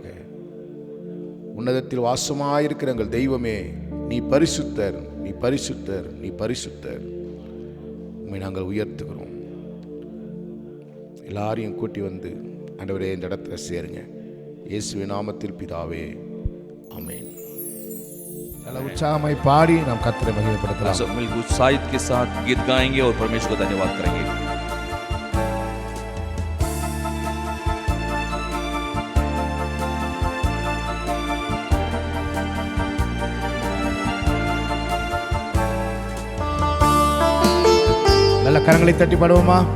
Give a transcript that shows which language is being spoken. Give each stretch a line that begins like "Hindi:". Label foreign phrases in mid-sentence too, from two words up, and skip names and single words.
Tamil: உன்னதத்தில் வாசமாயிருக்கிற எங்கள் தெய்வமே, நீ பரிசுத்தர், நீ பரிசுத்தர், நீ பரிசுத்தர். உம்மை நாங்கள் உயர்த்துகிறோம். எல்லாரையும் கூட்டி வந்து ஆண்டவரே இந்த இடத்துல சேருங்க. இயேசுவின் நாமத்தில் பிதாவே, ஆமென். நல்ல உற்சாகமாய் பாடி நாம் கர்த்தரை மகிமைப்படுத்தலாம்.
Hindi: सब मिलकर उत्साहित के साथ गीत गाएंगे और परमेश्वर को धन्यवाद करेंगे.
Tamil: நல்ல கரங்களை தட்டி பாடுவோமா?